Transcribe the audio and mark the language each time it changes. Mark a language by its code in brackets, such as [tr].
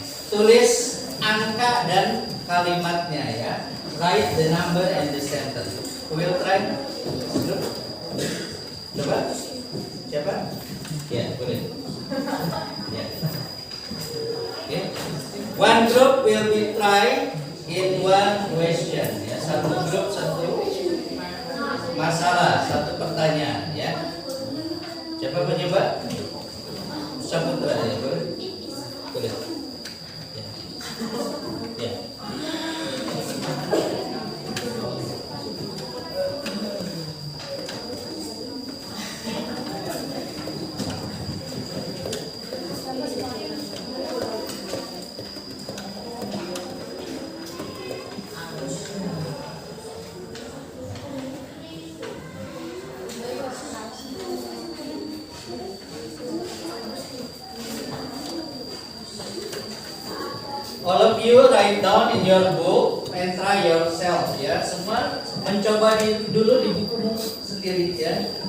[id] Tulis angka dan kalimatnya. [en] Write the number and the sentence. Who will try? [id] Coba. Siapa? Boleh. Okay. [en] One group will be try in one question. [id] Satu grup satu masalah, satu pertanyaan. Siapa mencoba? Siapa berani? Boleh? Boleh. [en] all of you write down in your book and try yourself ya. [id] Semua mencoba dulu di bukumu sendiri ya.